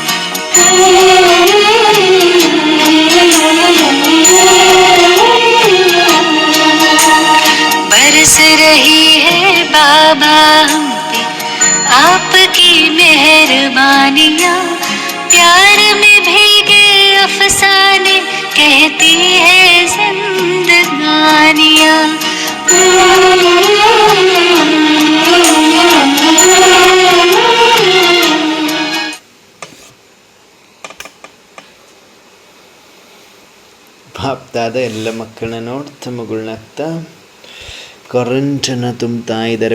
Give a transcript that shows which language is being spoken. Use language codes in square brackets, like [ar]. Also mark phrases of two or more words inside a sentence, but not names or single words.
[hi] बरस रही है बाबा हम पे आपकी मेहरबानियाँ। प्यार में भीगे अफसाने कहती है जिंदगानियाँ। [kn] ಬಾಪ್ದಾದ ಎಲ್ಲ ಮಕ್ಕಳನ್ನ ನೋಡ್ತಾ ಮಗುಳ್ನಾಗ್ತಾ ಕರೆಂಟನ್ನು ತುಂಬ್ತಾ ಇದ್ದಾರೆ.